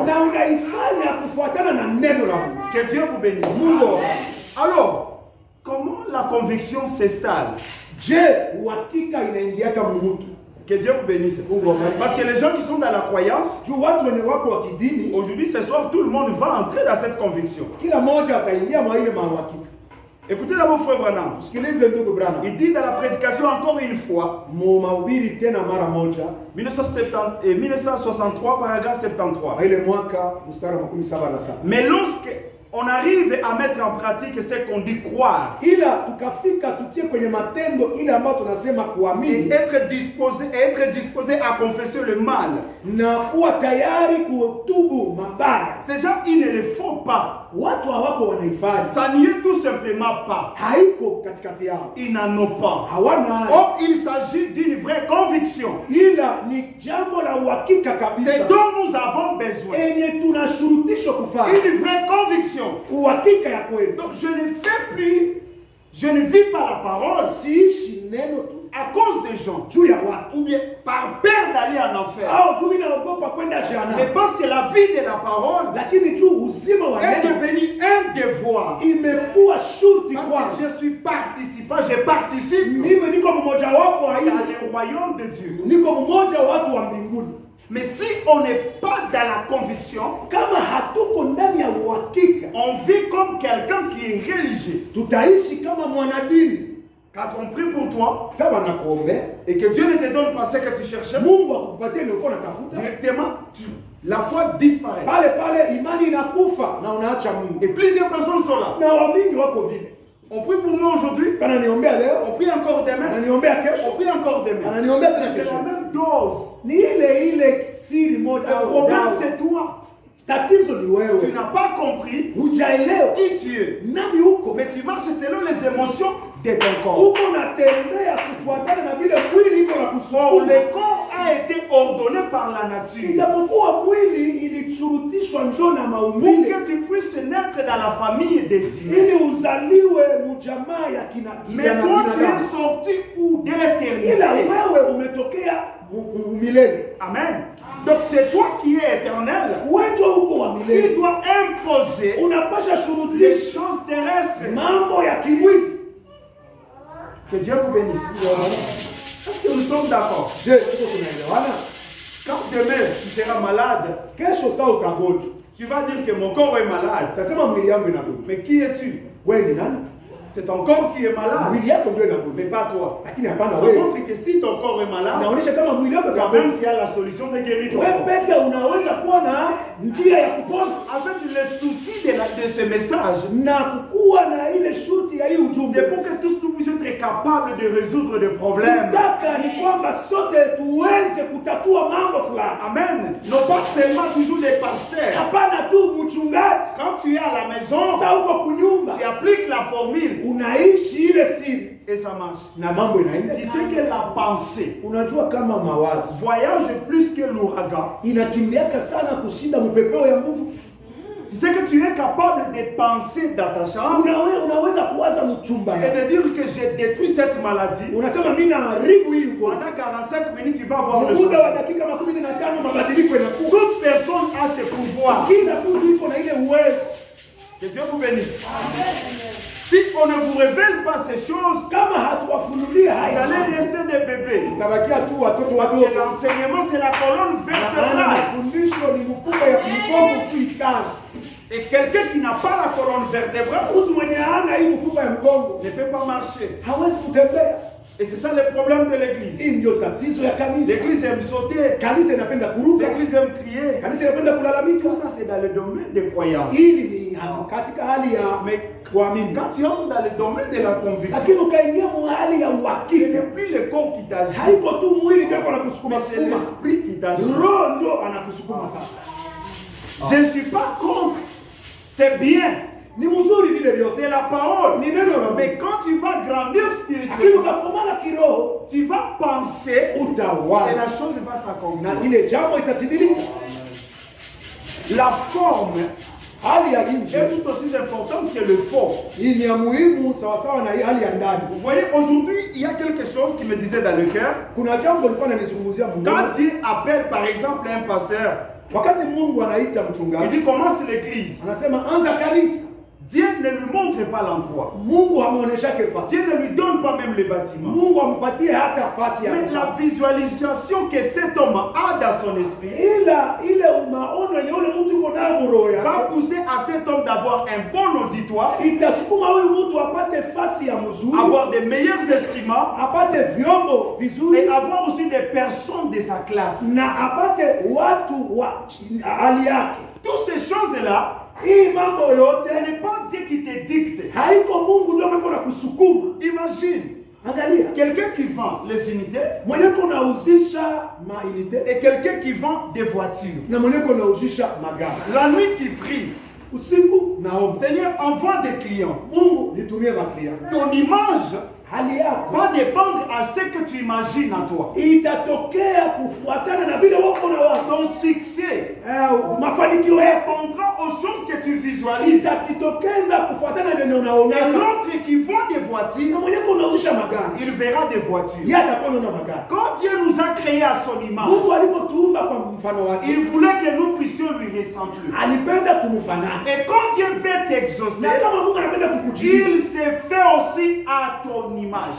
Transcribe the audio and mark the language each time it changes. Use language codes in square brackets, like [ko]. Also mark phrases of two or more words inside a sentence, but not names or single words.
[sw] na unaifanya kufuatana na neno la Mungu. [fr] Que Dieu vous bénisse. [sw] Mungu. [fr] Alors, comment la conviction s'installe? [sw] Je, uhakika inaingiaka mumutu. [fr] Que Dieu vous bénisse. Parce que les gens qui sont dans la croyance, [sw] Juu watu wenye wako wa kidini, [fr] aujourd'hui, ce soir, tout le monde va entrer dans cette conviction. [sw] kila mmoja ataingia mwa ile mauhakika. [fr] Écoutez d'abord Frère Branham. [sw] Sikilize ndugu Branham. [fr] Il dit dans la prédication encore une fois, [sw] Mu mahubiri tena mara moja [fr] 1963, paragraphe 73. [sw] wa ile mwaka mstari wa 17. [fr] Mais lorsque on arrive à mettre en pratique ce qu'on dit croire [sw] Ila tukafika tutie kwenye matendo ile ambayo tunasema [fr] et [sw] kuamini [fr] être disposé à confesser le mal, [sw] na kuwa tayari kutubu mabaya, [fr] ces gens, il ne le faut pas. [sw] watu hawako wanaifanya, [fr] Ça n'y est tout simplement pas. [sw] haiko katikati yao, [fr] Ils n'en ont pas. [sw] hawana. [fr] Or, il s'agit d'une vraie conviction. [sw] Ila ni jambo la uhakika [fr] C'est [sw] kabisa [fr] dont nous avons besoin. [sw] enye tunashurutishwa kufanya, [fr] Une vraie conviction. [sw] uhakika ya kweli. [fr] Donc, je ne fais plus, je ne vis pas la parole [sw] Siishi neno tu [fr] à cause des gens, [sw] juu ya watu [fr] ou bien par peur d'aller en enfer. [sw] au tu mimi naogopa kwenda [fr] Mais [sw] jehanamu, [fr] parce que la vie de la parole [sw] lakini juu uzima wa [fr] est [sw] neno [fr] devenu un devoir. [sw] imekuwa shurti [fr] Parce [sw] kwangu. [fr] que je suis participant, je participe [sw] Mimi niko mmoja wapo wa hii, [fr] dans le royaume de Dieu. [sw] niko mmoja wa watu wa mbinguni. [fr] Mais si on n'est pas dans la conviction, [sw] Kama hatuko ndani ya uhakika, [fr] on vit comme quelqu'un qui est religieux. [sw] tutaishi kama mwanadini. [fr] Quand on prie pour toi [sw] Sasa nakuombea [fr] et que Dieu ne te donne pas ce que tu cherchais, [sw] Mungu akukupatie ile uko unatafuta, [fr] directement, la foi disparaît. [sw] pale pale imani inakufa na unaacha Mungu. [fr] Et plusieurs personnes sont là. [sw] Na wamingi wako vile, [fr] On prie pour nous aujourd'hui, [sw] wananiombea leo, [fr] on prie encore demain, [sw] wananiombea [fr] on [sw] kesho, [fr] prie encore demain. [sw] wananiombea tena [fr] C'est [sw] kesho. [fr] la même dose. [sw] Ni ile siri [fr] Le [sw] moja au [fr] problème, [sw] dawa. [fr] c'est toi. [sw] Tatizo ni [fr] Tu [sw] wewe, [fr] n'as pas compris [sw] hujaelewa [fr] qui tu es. [sw] nani huko, [fr] Mais tu marches selon les émotions de ton corps. [sw] huko unatembea kufuatana na vile mwili iko na [fr] Or, [sw] kusukuma. [fr] le corps a été ordonné par la nature [sw] Ijapokuwa mwili ilishurutishwa njoo na [fr] pour [sw] maumbile [fr] que tu puisses naître dans la famille des humains. [sw] ili uzaliwe mujamaa ya kina [fr] Mais toi, tu [sw] binadamu. [fr] es sorti où? De l'éternité. [sw] Ila wewe umetokea umilele, Amen. [fr] Donc c'est toi qui es éternel. [sw] wewe huko wa [fr] Qui [sw] milele, [fr] doit imposer [sw] unapasha [fr] les [sw] shurutisha [fr] choses terrestres. [sw] mambo ya kimwili. [fr] Que Dieu vous bénisse. Est-ce que nous sommes d'accord? [sw] Je, tuko tunaelewana? [fr] Quand demain tu seras malade, [sw] Kesho saa utagonjwa, [fr] tu vas dire que mon corps est malade. [sw] utasema mwili yangu inagonjwa. [fr] Mais qui es-tu? [sw] Wewe ni nani? [fr] C'est ton corps qui est malade, [sw] Mwili yako ndio [fr] mais [sw] inagonjwa, [fr] pas toi. [sw] lakini hapana [fr] Ça [sw] wewe. [fr] montre que si ton corps est malade, [sw] Inaonyesha kama mwili wako [fr] toi-même [sw] utagonjwa, [fr] tu as la solution de guérir ton [sw] wewe [fr] corps. [sw] peke unaweza kuwa na njia ya kupona [fr] En fait, le souci de ce message, [sw] na kukuwa na ile shurti ya hii [fr] c'est [sw] ujumbe. [fr] pour que tous nous puissions être capables de résoudre des problèmes. [sw] Nataka ni kwamba sote tuweze kutatua mambo fulani. Amen. [fr] Non pas seulement toujours des pasteurs. [sw] Hapana tu mchungaji, [fr] Quand tu es à la maison, [sw] sasa uko kunyumba [fr] tu appliques la formule [sw] unaishi ile siri [fr] et ça marche. [sw] na mambo inaenda. [fr] Tu sais que la pensée [sw] Unajua kama mawazo [fr] voyage plus que l'ouragan. [sw] inakimbiaka sana kushinda mpepeo ya nguvu. [fr] Tu sais que tu es capable de penser dans ta chambre [sw] Unaweza kuwaza mchumba [fr] et [sw] yako, [fr] de dire que j'ai détruit cette maladie. [sw] unasema mimi naharibu hii ugonjwa. [fr] Pendant 45 minutes, tu vas voir le [sw] Muda wa [fr] changement. [sw] dakika 15 mabadiliko yanakuwa. [fr] Toute personne a ce pouvoir. [sw] Kila mtu iko na ile uwezo. [fr] Que Dieu vous bénisse. Si on ne vous révèle pas ces choses, [sw] kama hatuwafunulia [fr] vous [sw] haya [fr] allez rester des bébés. [sw] utabakia tu watoto [fr] Parce [sw] wadogo. [fr] que l'enseignement, c'est la colonne [sw] Maana [fr] vertébrale. [sw] mafundisho ni mfuko ya mgongo kuikazi. [fr] Et quelqu'un qui n'a pas la colonne vertébrale [sw] Mtu mwenye hana hii mfuko ya mgongo [fr] ne peut pas marcher. [sw] hawezi kutembea. [fr] Et c'est ça le problème de l'église. [sw] Hii ndio tatizo ya kanisa. [fr] L'église aime sauter. [sw] Kanisa inapenda kuruka, [fr] L'église aime crier. [sw] kanisa inapenda kulalamika. [fr] Tout ça, c'est dans le domaine des croyances. [sw] Hili ni katika hali ya [fr] Mais [sw] kuamini. [fr] quand tu entres dans le domaine de la conviction, [sw] Lakini ukaingia mu hali ya [fr] ce [sw] uhakika, [fr] n'est plus le corps qui t'agit, [sw] haiko tu mwili ndio [fr] mais [sw] anakusukuma [fr] c'est [sw] sukuma, [fr] l'esprit qui t'agit. [sw] roho ndio anakusukuma sasa. [fr] Je ne suis pas contre. C'est bien. [sw] Ni mzuri vile vyote, [fr] C'est la parole. [sw] ni neno la Mungu. [fr] Mais quand tu vas grandir [sw] Lakini [fr] spirituellement, [sw] ukakomana kiroho, [fr] tu vas penser et la [sw] utawaza [fr] chose va [sw] na [fr] s'accomplir. [sw] ile jambo itatimilika. [fr] La forme [sw] Hali ya nje [fr] est tout aussi importante que le fond. [sw] hii ni ya muhimu sawasawa na hii hali ya ndani. [fr] Vous voyez, aujourd'hui, il y a quelque chose qui me disait dans le cœur. [sw] Kuna jambo lilikuwa nanizungumzia Mungu. [fr] Quand Dieu appelle, par exemple, un pasteur, [sw] Wakati Mungu anaita [fr] il [sw] mchungaji, [fr] dit commence l'église. [sw] anasema anza kanisa. [fr] Dieu ne lui montre pas l'endroit. [sw] Mungu hamuoneshake fasi. [fr] Dieu ne lui donne pas même le bâtiment. [sw] Mungu ampatie hata fasi ya [fr] Mais la visualisation que cet homme a dans son esprit [sw] ila ile maono yenye ule mtu uko nayo muroho [fr] va [sw] yake [fr] pousser à cet homme d'avoir un bon auditoire, [sw] itasukuma huyu mtu apate fasi ya mzuri, [fr] avoir des meilleurs instruments [sw] apate vyombo [fr] et [sw] vizuri, [fr] avoir aussi des personnes de sa classe. [sw] na apate watu wa hali yake. [fr] Toutes ces choses-là, [sw] Hii mambo [fr] ce [sw] yote [fr] n'est pas Dieu qui te dicte. [sw] haiko Mungu ndio ameko na kusukuma. [fr] Imagine [sw] Angalia, [fr] quelqu'un qui vend les unités [sw] mwenye kunauzisha mainite [fr] et quelqu'un qui vend des voitures. [sw] na mwenye kunauzisha magari. [fr] La nuit, tu pries. [sw] Usiku naomba, [fr] Seigneur, envoie des clients. [sw] Mungu nitumie maklia. [fr] Ton image [sw] Hali yako [fr] va dépendre à ce que tu imagines en toi. [sw] itatokea kufuatana na vile wako na watu. [fr] Ton succès [sw] Mafanikio yako [fr] répondra aux choses que tu visualises. [sw] itakitokeza kufuatana na vile [fr] Et [sw] unaona. [fr] l'autre qui vend des [sw] Na [fr] voitures, [sw] mwenye kunauzisha magari, [fr] il verra des voitures. [sw] yeye atakuwa anaona magari. [fr] Quand Dieu nous a créés à son image, [sw] Mungu alipotuumba kwa mfano wake, [fr] il voulait que nous puissions lui ressembler. [sw] alipenda tumfanane. [fr] Et quand Dieu veut t'exaucer, [sw] Na kama Mungu anapenda kukujibu, [fr] il s'est fait aussi à ton image.